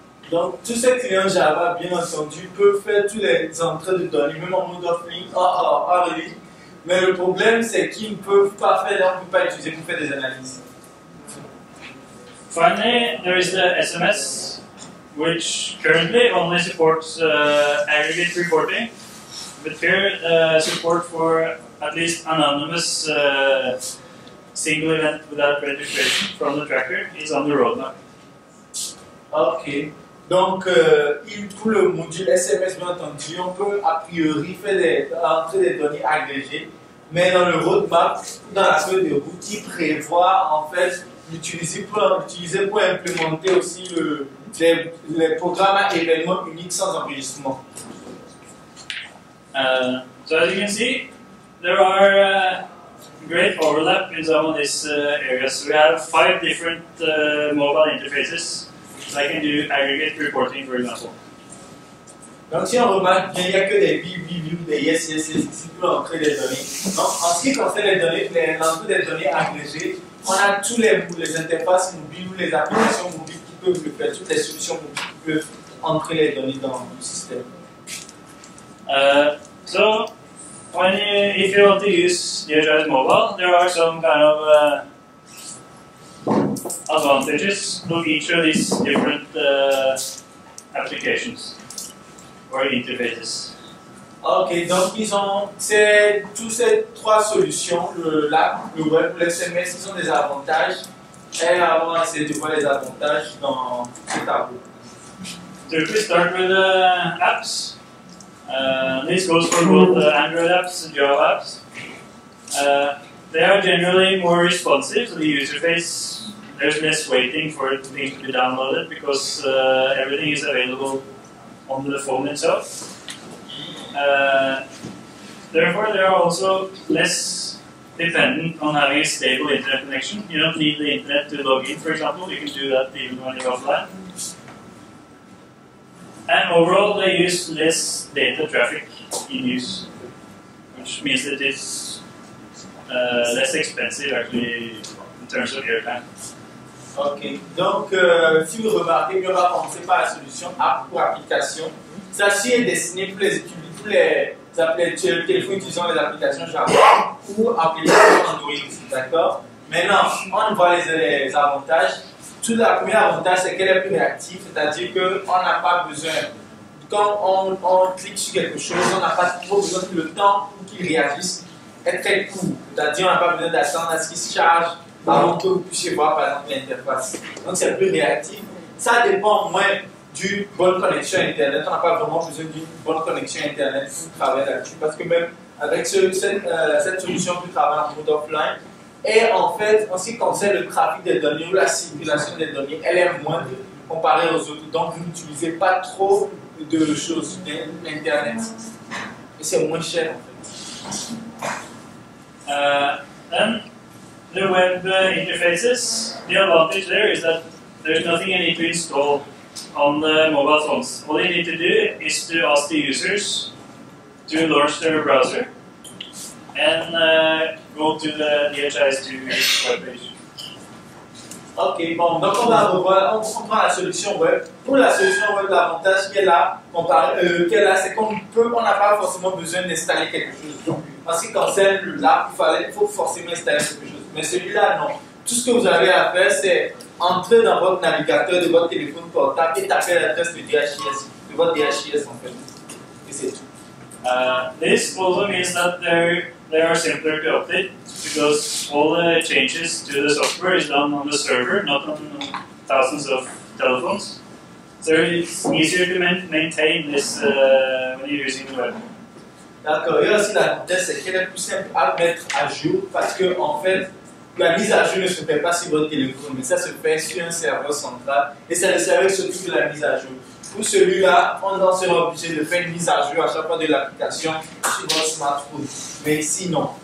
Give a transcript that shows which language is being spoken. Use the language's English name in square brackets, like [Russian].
[French] Donc, tous ces clients Java, bien entendu, peuvent faire tous les entrées de données, même en mode offline, en ligne. Mais le problème, c'est qu'ils ne peuvent pas faire, on ne peut pas utiliser pour faire des analyses. [English] Finally, there is the SMS, which currently only supports aggregate reporting, but here support for at least anonymous single event without registration from the tracker is on the roadmap. [French] Ok. Donc, pour le module SMS, bien entendu, on peut a priori entrer des données agrégées, mais dans le roadmap, dans la feuille de route, qui prévoit en fait l'utiliser pour implémenter aussi les programmes à événements uniques sans enregistrement. [English] So as you can see, there are great overlap in some of these areas. We have 5 different mobile interfaces that can do aggregate reporting, for example. [French] Donc si on remarque bien, il n'y a que des view, des yes, ici pour entrer des données. Donc en ce qui concerne l'entrée des données agrégées, on a tous les interfaces mobiles ou les applications mobiles qui peuvent le faire, toutes les solutions mobiles qui peuvent entrer les données dans le système. [English] So, if you want to use DHIS mobile, there are some kind of advantages of each of these different applications or interfaces. [French] Ok, donc tous ces 3 solutions, l'app, le web, le SMS, ils ont des avantages. Et on va essayer de voir les avantages dans ce tableau. [English] So if we start with apps, this goes for both Android apps and Java apps. They are generally more responsive, so the user face, there's less waiting for things to be downloaded because everything is available on the phone itself. Therefore, they are also less dependent on having a stable internet connection. You don't need the internet to log in, for example. You can do that even when you're offline. And overall, they use less data traffic in use, which means that it's less expensive actually in terms of airtime. [French] Ok, donc si vous remarquez, mieux on va commencer par la solution app pour application. Celle-ci est destinée pour les téléphones utilisant les applications Java ou applications Android, d'accord? Maintenant, on voit les avantages. Tout le premier avantage, c'est qu'elle est plus réactive, c'est-à-dire qu'on n'a pas besoin, quand on clique sur quelque chose, on n'a pas trop besoin que le temps pour qu'il réagisse est très court. C'est-à-dire qu'on n'a pas besoin d'attendre à ce qu'il se charge avant que vous puissiez voir par exemple l'interface. Donc c'est plus réactif. Ça dépend moins d'une bonne connexion Internet. On n'a pas vraiment besoin d'une bonne connexion Internet pour travailler là-dessus. Parce que même avec cette solution, on peut travailler en mode offline. Et en fait, en ce qui concerne le trafic des données ou la circulation des données, elle est moindre comparée aux autres. Donc, vous n'utilisez pas trop de choses d'Internet. Et c'est moins cher, en fait. [English] Then, the web interfaces, the advantage there is that there's nothing you need to install on the mobile phones. All you need to do is to ask the users to launch their browser and go to the DHIS2 webpage. [French] Ok, bon, donc on prend la solution web. Pour la solution web, l'avantage qu'elle a, c'est qu'on n'a pas forcément besoin d'installer quelque chose. En ce qui concerne l'app, il faut forcément installer quelque chose. Mais celui-là, non. Tout ce que vous avez à faire, c'est entrer dans votre navigateur de votre téléphone portable et taper l'adresse de DHIS, de votre DHIS en fait. Et c'est tout. [English] This also means that they are simpler to update because all the changes to the software is done on the server, not on thousands of telephones. So it's easier to maintain this when you're using the web. [French] D'accord. Et aussi l'avantage, c'est qu'elle est plus simple à mettre à jour parce que en fait, la mise à jour ne se fait pas sur votre téléphone, mais ça se fait sur un serveur central et c'est le serveur qui s'occupe de la mise à jour. Pour celui-là, on sera obligé de faire une mise à jour à chaque fois de l'application sur votre smartphone. Mais ici, non.